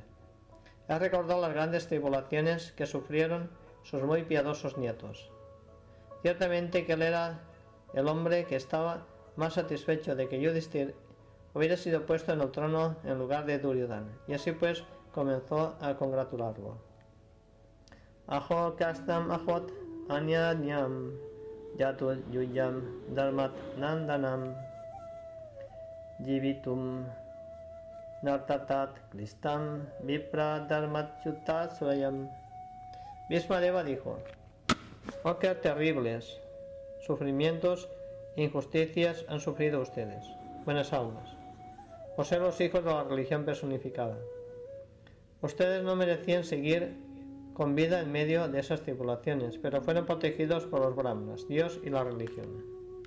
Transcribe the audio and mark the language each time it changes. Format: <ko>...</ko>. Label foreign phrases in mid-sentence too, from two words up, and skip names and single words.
<es>Él recordó las grandes tribulaciones que sufrieron sus muy piadosos nietos. Ciertamente que él era el hombre que estaba más satisfecho de que Yudhishthira hubiera sido puesto en el trono en lugar de Duryodhana, y así pues comenzó a congratularlo.</es> <sa>Aho kastam ahot anyanyam yatu yuyam dharmat nandanam jivitum nartatat kristam vipra dharmat chuta swayam.</sa> <es>Vishwadeva dijo: oh, qué terribles sufrimientos e injusticias han sufrido ustedes, buenas almas, por ser los hijos de la religión personificada. Ustedes no merecían seguir con vida en medio de esas tribulaciones, pero fueron protegidos por los brahmanas, Dios y la religión.</es>